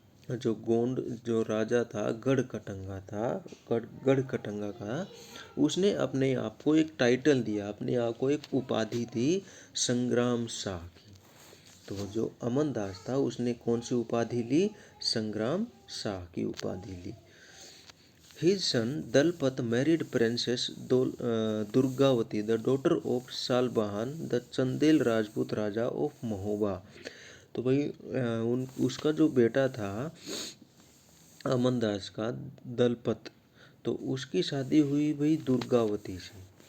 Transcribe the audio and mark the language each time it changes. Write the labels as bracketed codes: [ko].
[hi] जो गोंड जो राजा था गढ़कटंगा था, गढ़कटंगा का, उसने अपने आप को एक टाइटल दिया, अपने आप को एक उपाधि दी संग्राम शाह की। तो जो अमन दास था उसने कौन सी उपाधि ली? संग्राम शाह की उपाधि ली। [en] His son Dalpat married Princess Durgavati, the daughter of Salbahan, the Chandel Rajput Raja of Mahoba. [hi] तो भाई उसका जो बेटा था अमनदास का, दलपत, तो उसकी शादी हुई भाई दुर्गावती से।